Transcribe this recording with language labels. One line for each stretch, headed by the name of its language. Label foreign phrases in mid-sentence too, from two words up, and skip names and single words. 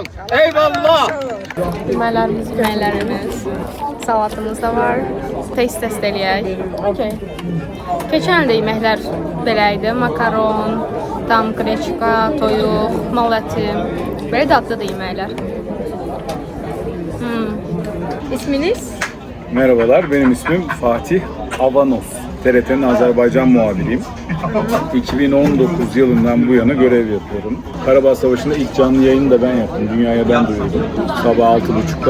Azerbaijani: Eyvallah. Yeməklərimiz, salatımız da var. Test eləyək. Okay. Keçən ildə yeməklər belə idi. Makaron, tam qreçka, toyuq, mal əti. Belə dadlıdır yeməklər. İsminiz?
Turkish: Merhabalar, benim ismim Fatih Avanos. TRT'nin Azerbaycan muhabiriyim. 2019 yılından bu yana görev yapıyorum. Karabağ Savaşı'nda ilk canlı yayını da ben yaptım. Dünyaya ben duyurdum. Sabah 6.30'da.